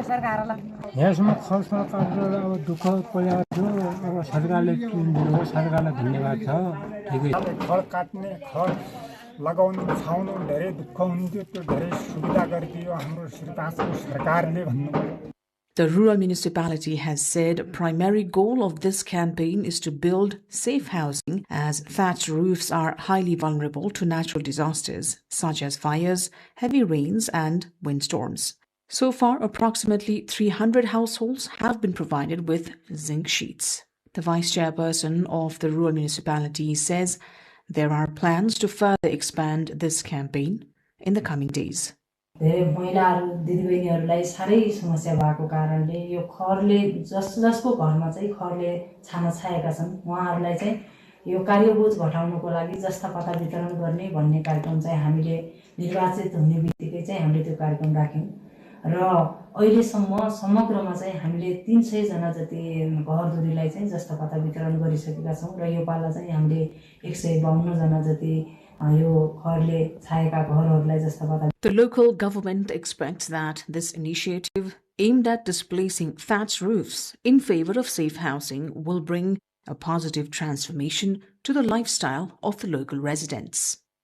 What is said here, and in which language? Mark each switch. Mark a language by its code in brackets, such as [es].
[ne] यसमा सरकारले अब दुःख परेको थियो अब सरकारले किनिदिनु सरकारलाई धन्यवाद छ ठिकै खड काट्ने खड लगाउनु छाउनु धेरै दुःख हुन्थ्यो त्यो धेरै सुविधा गरिदियो हाम्रो श्रीपासको सरकारले भन्नु. [en] The rural municipality has said primary goal of this campaign is to build safe housing as thatched roofs are highly vulnerable to natural disasters such as fires, heavy rains and windstorms. So far, approximately 300 households have been provided with zinc sheets. The vice chairperson of the rural municipality says there are plans to further expand this campaign in the coming days. [ne] धेरै महिलाहरु दिदीबहिनीहरुलाई सारै समस्या भएको कारणले यो खरले जसको घरमा चाहिँ खरले छाना छाएका छन् उहाँहरुलाई चाहिँ यो कार्यबोझ घटाउनको लागि जस्ता पत्ता वितरण गर्ने भन्ने कार्यक्रम चाहिँ हामीले निर्वाचित हुने बित्तिकै चाहिँ हामीले त्यो कार्यक्रम राख्यौं र अहिलेसम्म समग्रमा चाहिँ हामीले 300 जना जति घरधुरीलाई चाहिँ जस्ता पत्ता वितरण गरिसकेका छौं र यो पाला चाहिँ हामीले 152 जना जति [en] The local government expects that this initiative aimed at displacing thatched roofs in favor of safe housing will bring a positive transformation to the lifestyle of the local residents.